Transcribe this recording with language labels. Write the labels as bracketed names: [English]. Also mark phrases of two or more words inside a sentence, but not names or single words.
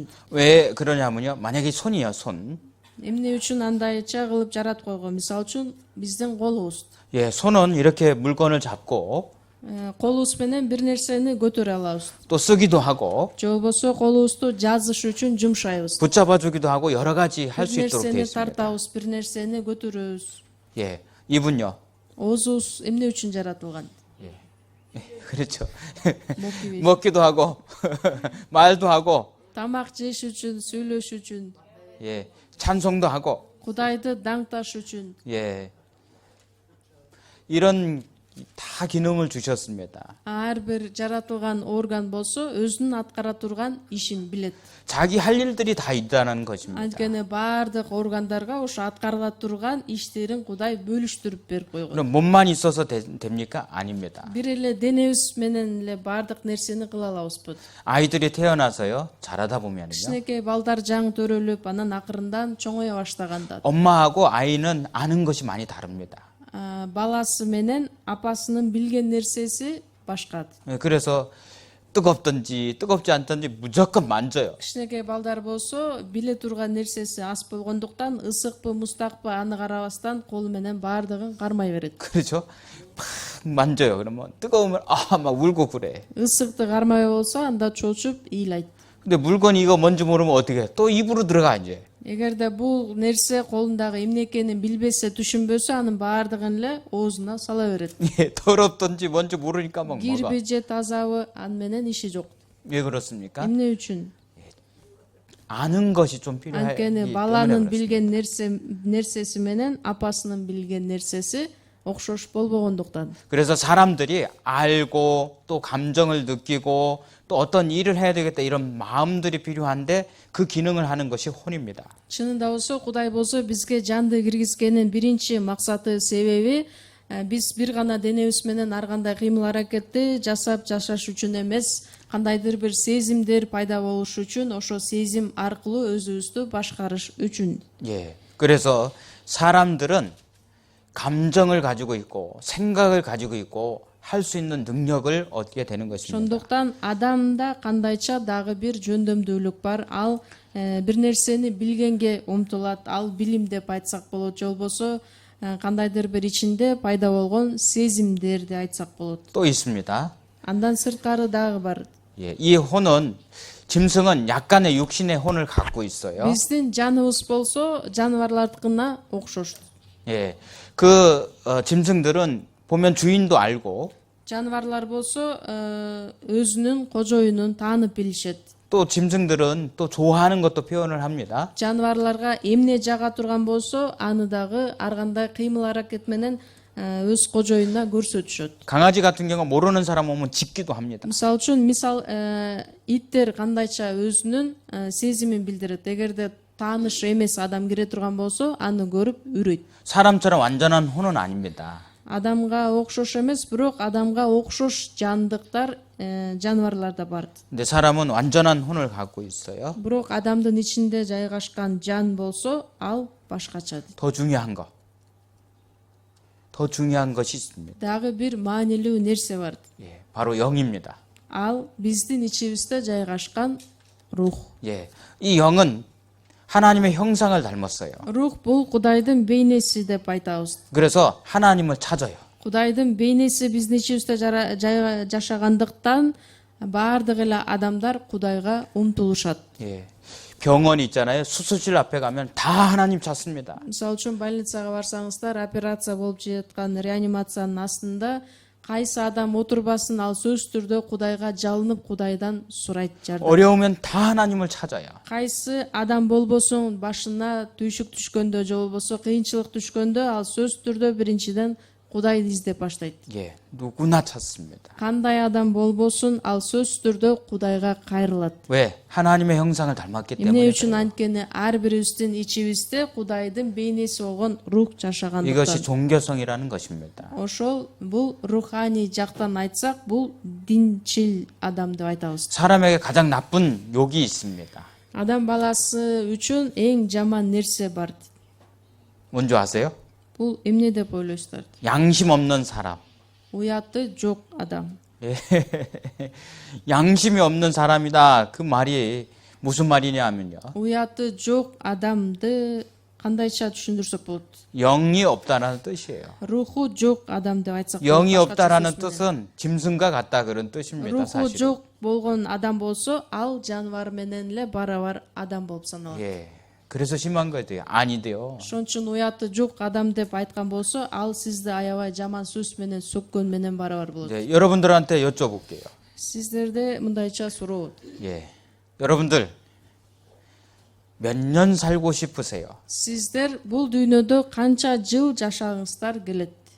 [Korean] 왜 그러냐면요. 만약에 손이요, 손. [Kyrgyz] Эмне үчүн андайча кылып жаратып койгон? Мисалы үчүн биздин колубуз. [Korean] 예, 손은 이렇게 물건을 잡고 [Kyrgyz] Колубуз менен бир нерсени көтөрө алабыз. [Korean] 또 쓰기도 하고 [Kyrgyz] Же болбосо колубузду жазыш үчүн жумшайбыз. [Korean] 붙잡아 주기도 하고 여러 가지 할 수 [Kyrgyz] бир [Korean] 있도록 되어 [Kyrgyz] нерсени [Korean] 있습니다. [Kyrgyz] тартабыз, бир нерсени көтөрөбүз. [Korean] 예. 이분요. [Kyrgyz] Оозубуз эмне үчүн жаратылган? [Korean] 그렇죠. 먹기 위해서. 먹기도 하고 말도 하고 [Kyrgyz] Тамак жеш үчүн, сүйлөш үчүн, [Korean] 예. 찬송도 하고 [Kyrgyz] Кудайды даңташ үчүн. [Korean] 예. 이런 다 기능을 주셨습니다. [Kyrgyz] Ар бир жаратылган орган болсо өзүнүн аткара турган ишин билет. [Korean] 자기 할 일들이 다 있다는 것입니다. [Kyrgyz] Анткени баардык органдарга ошо аткарыла турган иштерин Кудай бөлүштүрүп берип койгон. [Korean] 그럼 몸만 있어서 됩니까? 아닙니다. [Kyrgyz] Бир эле денебиз менен эле баардык нерсени кыла алабызбы? [Korean] 아이들이 태어나서요. 자라다 보면은요. [Kyrgyz] Кичинекей балдар жаң төрөлүп, анан акырындан чоңое баштаганда [Korean] 엄마하고 아이는 아는 것이 많이 다릅니다. [Kyrgyz] баласы менен апасынын билген нерсеси башка. [Korean] 그래서 뜨겁든지 뜨겁지 않든지 무조건 만져요. [Kyrgyz] Кичинекей балдар болсо биле турган нерсеси аз болгондуктан ысыкпы, мустакпы аны карабастан колу менен баардыгын кармай берет. [Korean] 그렇죠? 막 만져요. 그러면 뜨거우면 막 울고 그래. [Kyrgyz] Ысыкты кармай болсо анда чочуп ыйлайт. [Korean] 근데 물건이 이거 뭔지 모르면 어떻게 해? 또 입으로 들어가 이제. [Kyrgyz] Эгерде бул нерсе колундагы эмне экенин билбесе, түшүнбөсө, анын баардыгын эле оозуна сала берет. [Korean] 예, 더럽든지 뭔지 모르니까 막 먹어. [Kyrgyz] Кирби же тазабы аны менен иши жок. [Korean] 왜 그렇습니까? [Kyrgyz] Эмне үчүн? [Korean] 아는 것이 좀 필요하기 [Kyrgyz] Анткени [Korean] 때문에 [Kyrgyz] баланын [Korean] 그렇습니다. [Kyrgyz] билген нерсеси менен апасынын билген нерсеси окшош болбогондуктан. [Korean] 그래서 사람들이 알고 또 감정을 느끼고 또 어떤 일을 해야 되겠다 이런 마음들이 필요한데 그 기능을 하는 것이 혼입니다. [Kyrgyz] Чынында болсо, Кудай болсо бизге жанды киргизгенин биринчи максаты, себеби биз бир гана денебиз менен ар кандай кыймыл аракетти жасап жашаш үчүн эмес, кандайдыр бир сезимдер пайда болуш үчүн, ошо сезим аркылуу өзүбүздү башкарыш үчүн. [Korean] 예. 그래서 사람들은 감정을 가지고 있고 생각을 가지고 있고 할 수 있는 능력을 얻게 되는 것입니다. [Kyrgyz] Ошондуктан адамда кандайча дагы бир жөндөмдүүлүк бар. Ал бир нерсени билгенге умтулат. Ал билим деп айтсак болот, же болбосо кандайдыр бир ичинде пайда болгон сезимдерди айтсак болот. [Korean] 또 있습니다. [Kyrgyz] Андан сырткары дагы бар. [Korean] 예. 이 혼은 짐승은 약간의 육신의 혼을 갖고 있어요. [Kyrgyz] Биздин жаныбыз болсо жаныбарлардыкына окшош. [Korean] 예. 짐승들은 보면 주인도 알고 [Kyrgyz] Жаныбарлар болсо өзүнүн кожоюнун таанып билишет. [Korean] 또 짐승들은 또 좋아하는 것도 표현을 합니다. [Kyrgyz] Жаныбарларга эмне жага турган болсо, аны дагы ар кандай кыймыл аракет менен өз кожоюна көрсөтүшөт. [Korean] 강아지 같은 경우 모르는 사람 오면 짖기도 합니다. [Kyrgyz] Мисалы үчүн, иттер кандайча өзүнүн сезимин билдирет. Эгерде тааныш эмес адам кире турган болсо, аны көрүп үрөйт. [Korean] 사람처럼 완전한 혼은 아닙니다. [Kyrgyz] Адамга окшош эмес, бирок адамга окшош жандыктар, жаныбарларда бар. [Korean] 근데 사람은 완전한 혼을 갖고 있어요. [Kyrgyz] Бирок адамдын ичинде жайгашкан жан болсо, ал башкача. [Korean] 더 중요한 것이 있습니다. [Kyrgyz] Дагы бир маанилүү нерсе бар. [Korean] 예, 바로 영입니다. [Kyrgyz] Ал биздин ичибизде жайгашкан рух. [Korean] 예, 이 영은 하나님의 형상을 닮았어요. [Kyrgyz] Рух бул Кудайдын бейнеси деп айтабыз. [Korean] 그래서 하나님을 찾아요. [Kyrgyz] Кудайдын бейнеси биздин ичибизде жашагандыктан баардык эле адамдар Кудайга умтулушат. [Korean] 예, 병원 있잖아요. 수술실 앞에 가면 다 하나님 찾습니다. [Kyrgyz] Мисалы үчүн больницага барсаңыздар, операция болуп жаткан реанимациянын астында Кайсы адам отурбасын, ал сөзсүз түрдө Кудайга жалынып Кудайдан сурайт жардам. [Korean] 어려우면 다 하나님을 찾아요. [Kyrgyz] Кайсы адам болбосун, башына түйшүк түшкөндө же болбосо кыйынчылык түшкөндө, ал сөзсүз түрдө биринчиден Кудайды издеп баштайт. [Korean] 예, 누구나 찾습니다. [Kyrgyz] Кандай адам болбосун, ал сөзсүз түрдө Кудайга кайрылат. [Korean] 왜? 하나님의 형상을 닮았기 [Kyrgyz] Эмне [Korean] 때문에. [Kyrgyz] үчүн анткени ар бирибиздин ичибизде Кудайдын бейнеси болгон рух [Korean] 이것이 [Kyrgyz] жашагандыктан. [Korean] 종교성이라는 것입니다. [Kyrgyz] Ошол бул руханий жактан айтсак, бул динчил адам деп айтабыз. [Korean] 사람에게 가장 나쁜 욕이 있습니다. [Kyrgyz] Адам баласы үчүн эң жаман нерсе бар. [Korean] 뭔지 아세요? [Kyrgyz] Бул эмне деп ойлойсуздар? [Korean] 양심 없는 사람. [Kyrgyz] Уяты жок адам. [Korean] 예. 양심이 없는 사람이다. 그 말이 무슨 말이냐 하면요. [Kyrgyz] Уяты жок адамды кандайча түшүндүрсөк болот? [Korean] 영이 없다라는 뜻이에요. [Kyrgyz] Руху жок адам деп айтсак. [Korean] 영이 [Kyrgyz] болот, башкача [Korean] 없다라는 [Kyrgyz] сөз менен. [Korean] 뜻은 짐승과 같다 그런 뜻입니다. [Kyrgyz] Руху [Korean] 사실. [Kyrgyz] жок болгон адам болсо, ал жаныбар менен эле барабар адам болуп саналат. [Korean] 예. 그래서 심한 거예요. 아니대요. [Kyrgyz] Ошон үчүн уяты жок адам деп айткан болсо, ал сизди аябай жаман сөз менен сөккөн менен барабар болот. [Korean] 이제 여러분들한테 여쭤볼게요. [Kyrgyz] Сиздерде мындайча суроо. [Korean] 예. 여러분들 몇 년 살고 싶으세요? [Kyrgyz] Сиздер бул дүйнөдө канча жыл жашагыңыздар келет?